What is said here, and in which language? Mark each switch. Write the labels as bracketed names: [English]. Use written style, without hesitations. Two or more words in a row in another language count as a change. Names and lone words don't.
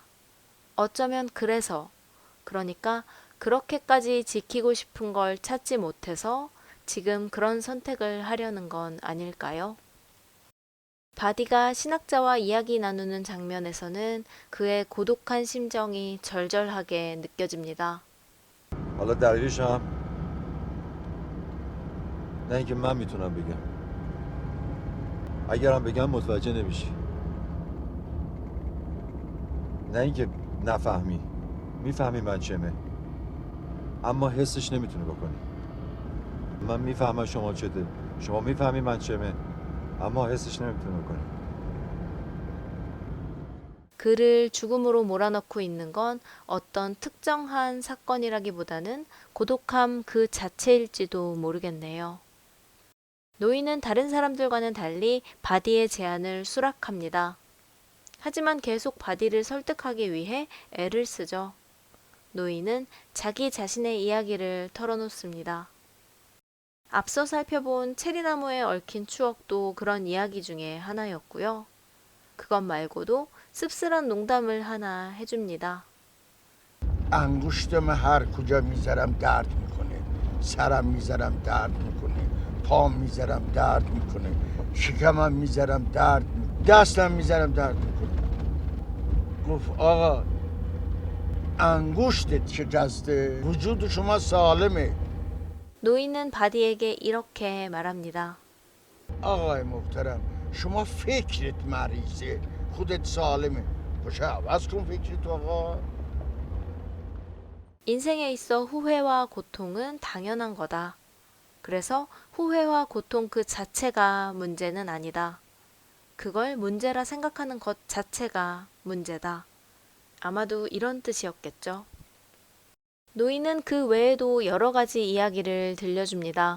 [Korean] 어쩌면 그래서, 그러니까 그렇게까지 지키고 싶은 걸 찾지 못해서 지금 그런 선택을 하려는 건 아닐까요? 바디가 신학자와 이야기 나누는 장면에서는 그의 고독한 심정이 절절하게 느껴집니다. [Persian] حالا دلیلش هم نه اینکه من میتونم بگم. اگرم بگم متوجه نمیشی. نه اینکه نفهمی. میفهمی من چمه. اما حسش نمیتونی بکنی. من میفهمم شما چته. شما میفهمی من چمه. اما حسش نمیتونی بکنی. [Korean] 그를 죽음으로 몰아넣고 있는 건 어떤 특정한 사건이라기보다는 고독함 그 자체일지도 모르겠네요. 노인은 다른 사람들과는 달리 바디의 제안을 수락합니다. 하지만 계속 바디를 설득하기 위해 애를 쓰죠. 노인은 자기 자신의 이야기를 털어놓습니다. 앞서 살펴본 체리나무에 얽힌 추억도 그런 이야기 중에 하나였고요. 그것 말고도 씁쓸한 농담을 하나 해줍니다. [Persian] انگشتم هر کجا میذارم درد میکنه، سرم میذارم درد میکنه، پام میذارم درد میکنه، شکمم میذارم درد میکنه، دستم میذارم درد میکنه. گفت آقا انگشتت شکسته، وجود شما سالمه. [Korean] 노인은 바디에게 이렇게 말합니다. [Persian] آقای محترم شما فکرت مریضه، خودت سالمه. باشه عوض کن فکرت آقا. [Korean] 인생에 있어 후회와 고통은 당연한 거다. 그래서 후회와 고통 그 자체가 문제는 아니다. 그걸 문제라 생각하는 것 자체가 문제다. 아마도 이런 뜻이었겠죠. 노인은 그 외에도 여러 가지 이야기를 들려줍니다.